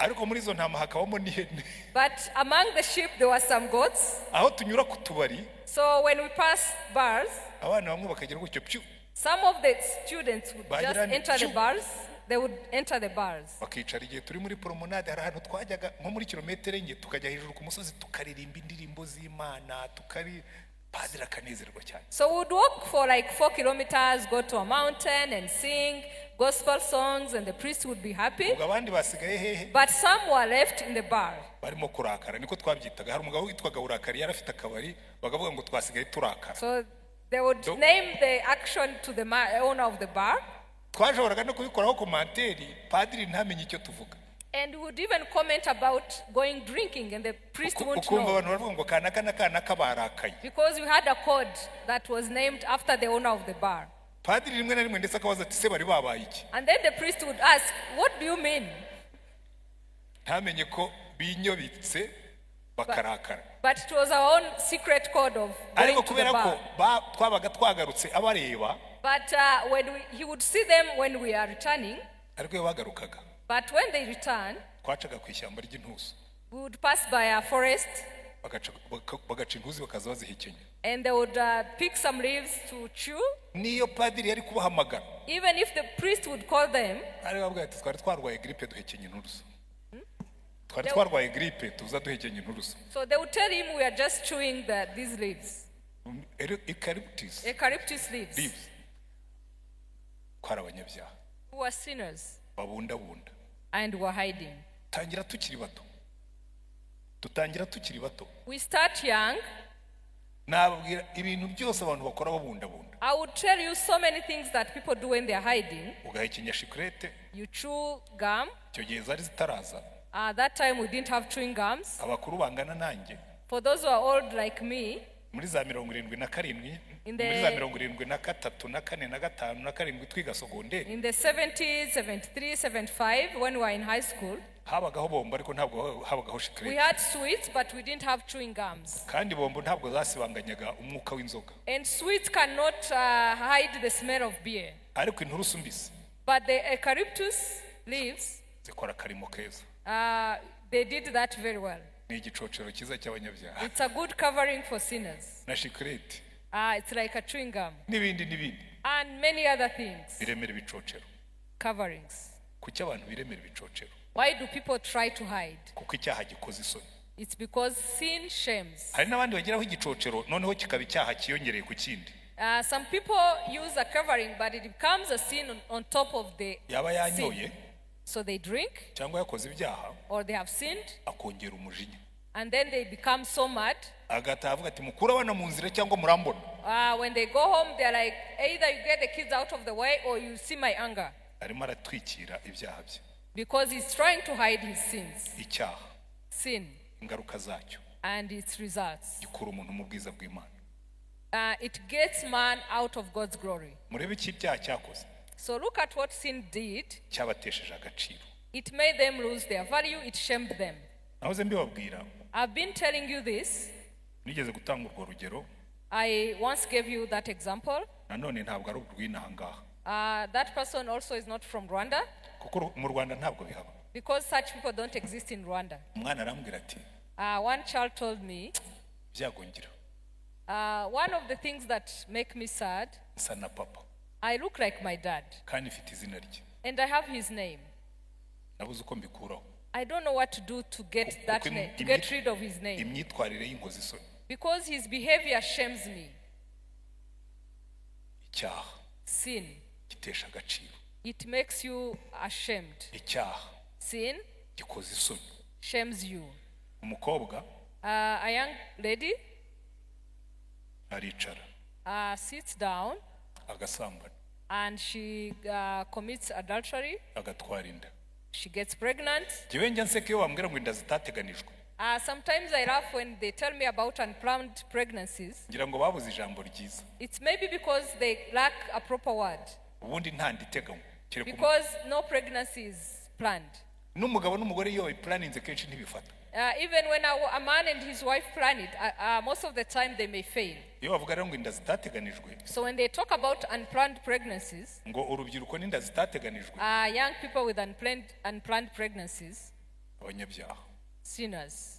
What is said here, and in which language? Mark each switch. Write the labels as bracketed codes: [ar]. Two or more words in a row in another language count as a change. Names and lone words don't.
[rw] ariko muri izo ntama hakabamo n'ihene [en] But among the sheep there were some goats. [rw] aho tunyura ku tubari [en] So when we pass bars, [rw] abana bamwe bakagera gutyo pyu [en] some of the students would just enter the bars. They would enter the bars. [rw] bakicara igihe turi muri promenade hari ahantu twajyaga nko muri kilometero enye tukajya hejuru ku musozi tukaririmba indirimbo z'Imana padiri akanezerwa cyane. [en] So we would walk for like 4 kilometers, go to a mountain and sing gospel songs, and the priest would be happy. [rw] abandi basigaye hehe [en] But some were left in the bar. [rw] barimo kurakara niko twabyitaga hari umugabo witwaga urakari yari afite akabari bakavuga ngo twasigaye turakara. [en] So they would name the action to the owner of the bar. [rw] twashoboraga no kubikoraho komanteri padiri ntamenye icyo tuvuga. [en] And we would even comment about going drinking, and the priest wouldn't [rw] ukumva [en] know. [rw] abantu baravuga ngo kanaka barakaye. [en] Because we had a code that was named after the owner of the bar. [rw] padiri rimwe na rimwe ndetse akabaza ati se bari babaye iki. [en] And then the priest would ask, what do you mean? [rw] ntamenye ko binyobitse bakarakara. [en] But it was our own secret code of going [rw] ariko [en] to the [rw] kubera ko [en] bar. [rw] twabaga twagarutse abareba [en] But when he would see them when we are returning, [rw] ariko iyo bagarukaga [en] but when they return, [rw] twacaga ku ishyamba ry'intusi [en] we would pass by a forest, [rw] bagaca intuzi bakaza bazihekenya. [en] and they would pick some leaves to chew. [rw] niyo padiri yari kubahamagara [en] Even if the priest would call them, [rw] ari babwira ati twari twarwaye gripe duhekenya inturusu. twari twarwaye gripe tuza duhekenya inturusu. [en] so they would tell him we are just chewing these leaves, eucalyptus leaves. [rw] twari abanyabyaha [en] Who were sinners [rw] babundabunda. [en] and were hiding. [rw] dutangira tukiri bato. [en] We start young. [rw] nababwira ibintu byose abantu bakora babundabunda. [en] I would tell you so many things that people do when they are hiding. [rw] ugahekenya shikurete. [en] You chew gum. [rw] icyo gihe zari zitaraza. [en] That time we didn't have chewing gums. [rw] abakuru bangana nanjye [en] For those who are old like me, [rw] muri za 77 muri za 73 na 4 na 5 na 7 twiga sogonderi [en] in the 70s, 73, 75, when we were in high school, [rw] habagaho bombo ariko ntabwo habagaho [en] we [rw] shikurete. [en] had sweets, but we didn't have chewing gums. [rw] kandi bombo ntabwo zasibanganyaga umwuka w'inzoga. [en] And sweets cannot hide the smell of beer. [rw] ariko inturusu mbisi [en] But the eucalyptus leaves, [rw] zikora karimo keza. [en] they did that very well. [rw] ni igicocero cyiza cy'abanyabyaha. [en] It's a good covering for sinners. [rw] na shikurete [en] It's like a chewing gum. [rw] n'ibindi [en] And many other things, [rw] biremera ibicocero. [en] coverings. [rw] kuki abantu biremera ibicocero? [en] Why do people try to hide? [rw] kuko icyaha gikoze isoni. [en] It's because sin shames. [rw] hari n'abandi bageraho igicocero noneho kikaba icyaha kiyongereye ku kindi. [en] Some people use a covering, but it becomes a sin on top of the [rw] yaba yanyoye [en] sin. So they drink, [rw] cyangwa yakoze ibyaha [en] or they have sinned, [rw] akongera umujinya. [en] and then they become so mad. [rw] agataha avuga ati mukura abana mu nzira cyangwa murambona. [en] When they go home, they're like, either you get the kids out of the way or you see my anger. [rw] arimo aratwikira ibyaha bye. [en] Because he's trying to hide his sins. [rw] icyaha [en] Sin [rw] ingaruka zacyo [en] and its results. [rw] gikura umuntu mu bwiza bw'Imana. [en] It gets man out of God's glory. [rw] murebe iki icyaha cyakoze. [en] So look at what sin did. [rw] cyabatesheje agaciro. [en] It made them lose their value. It shamed them. [rw] nahoze mbibabwira [en] I've been telling you this. [rw] nigeze gutanga urwo rugero. [en] I once gave you that example. [rw] nanone ntabwo ari urw'inaha ngaha. [en] That person also is not from Rwanda, [rw] kuko mu Rwanda ntabwo bihaba. [en] because such people don't exist in Rwanda. [rw] umwana arambwira ati [en] One child told me, [rw] byagongera [en] one of the things that make me sad, [rw] nsa na papa [en] I look like my dad, [rw] kandi mfite izina rye. [en] and I have his name. [rw] nabuze uko mbikuraho. [en] I don't know what to do to get that name, to get rid of his name, [rw] imyitwarire y'inkozi isoni. [en] because his behavior shames me. [rw] icyaha [en] Sin, [rw] gitesha agaciro. [en] it makes you ashamed. [rw] icyaha [en] Sin [rw] gikoze isoni. [en] shames you. [rw] umukobwa [en] A young lady [rw] aricara [en] sits down [rw] agasambana [en] and she commits adultery. [rw] agatwara inda. [en] She gets pregnant. [rw] jyewe njya nseka iyo bambwira ngo inda zitateganijwe. [en] Sometimes I laugh when they tell me about unplanned pregnancies. [rw] ngira ngo babuze ijambo ryiza. [en] It's maybe because they lack a proper word. [rw] ubundi nta nditeganywa. [en] Because no pregnancy is planned. [rw] n'umugabo n'umugore iyo bayipuraninze kenshi ntibifata. [en] Even when a man and his wife plan it, most of the time they may fail. [rw] iyo bavuga rero ngo inda zitateganijwe, [en] So when they talk about unplanned pregnancies, [rw] ngo urubyiruko n'inda zitateganijwe, [en] young people with unplanned pregnancies, [rw] abanyabyaha, [en] sinners,